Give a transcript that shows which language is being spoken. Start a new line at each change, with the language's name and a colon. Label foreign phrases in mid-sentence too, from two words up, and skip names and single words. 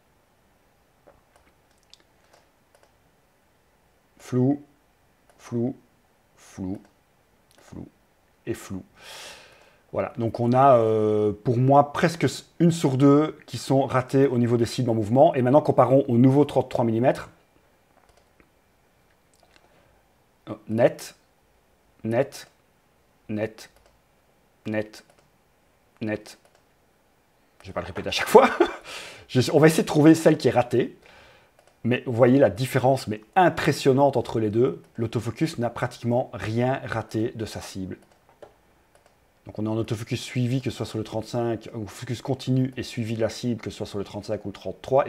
French: Flou, flou, flou, flou et flou. Voilà, donc on a pour moi presque 1 sur 2 qui sont ratés au niveau des cibles en mouvement. Et maintenant comparons au nouveau 33 mm. Net, net, net, net, net. Je ne vais pas le répéter à chaque fois. On va essayer de trouver celle qui est ratée. Mais vous voyez la différence mais impressionnante entre les deux. L'autofocus n'a pratiquement rien raté de sa cible. Donc on est en autofocus suivi, que ce soit sur le 35, ou focus continu et suivi de la cible, que ce soit sur le 35 ou le 33.